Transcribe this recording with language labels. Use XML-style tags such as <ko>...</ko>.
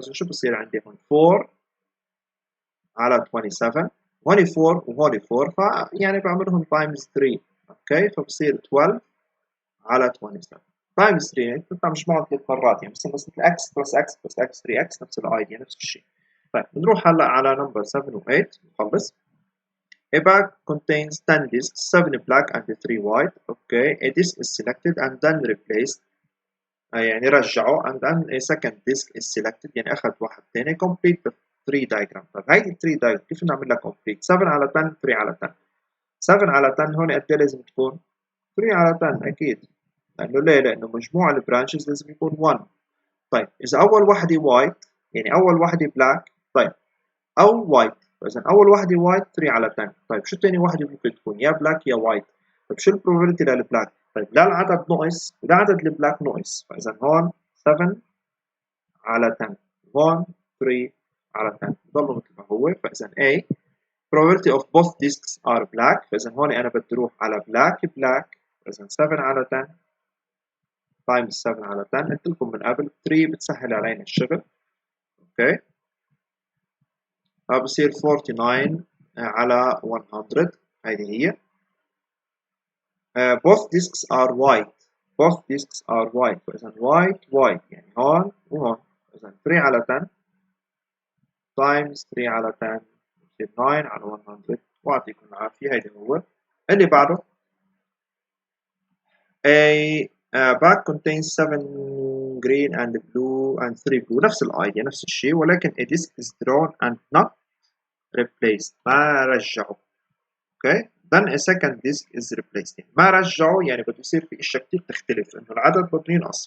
<ar>فاذا شو بصير عندي هون 4 على 27 هون 4 وهون 4 فيعني بعملهم times 3. اوكي فبصير 12 على 27 times 3 يعني بتطلع مجموعهم 3 مرات يعني بصير مثل</ar> <en>x plus x plus x 3x</en> <ar>نفس الايديا نفس الشيء. طيب بنروح هلا على نمبر 7 و 8 نخلص.</ar> <en>A bag contains 10 discs, 7 black and 3 white. Okay, a disc is selected and then replaced.</en> <ar>يعني رجعه</ar> <en>and then a second disc is selected</en> <ar>يعني أخذ واحد ثاني.</ar> <en>Complete the 3 diagram.</en> <ar>طيب هيدي 3 diagram كيف نعمل لها complete؟ 7 على 10 3 على 10. 7 على 10 هون قد ايه لازم تكون؟ 3 على 10 أكيد. لأنه ليه؟ لأنه مجموع البرانشز لازم يكون 1. طيب إذا أول وحدة وايت يعني أول وحدة بلاك، طيب أو وايت، فإذا أول وحدة وايت 3 على 10. طيب شو تاني وحدة ممكن تكون؟ يا بلاك يا وايت. طيب شو البروبابيلتي للبلاك؟ طيب لا العدد ناقص ولا عدد البلاك ناقص، فإذا هون 7 على 10، هون 3 على 10 بضل مثل ما هو. فإذا</ar> <en>A probability of both discs are black،</en> <ar>فإذا هون أنا بدي أروح على black، فإذا 7 على 10 times 7 على 10. قلت لكم من قبل 3 بتسهل علينا الشغل. اوكي، فبصير 49 على 100. هذه هي.</ar> <en>both discs are white، both discs are white، فإذا white يعني هون وهون.</en> <ar>إذا 3 على 10 times 3 على 10 بصير 9 على 100. ويعطيكم العافية. هيدا هو اللي بعده.</ar> <en>A bag contains 7 green and blue and 3 blue،</en> <ar>نفس الايديا نفس الشيء، ولكن</ar> <en>a disc is drawn and not replaced، ما رجعوا.</en> <ar>اوكي،</ar> <en>then a second disc is replaced،</en> <ar>يعني ما رجعوا يعني بده يصير في اشياء كثير تختلف، انه العدد بده ينقص.</ar>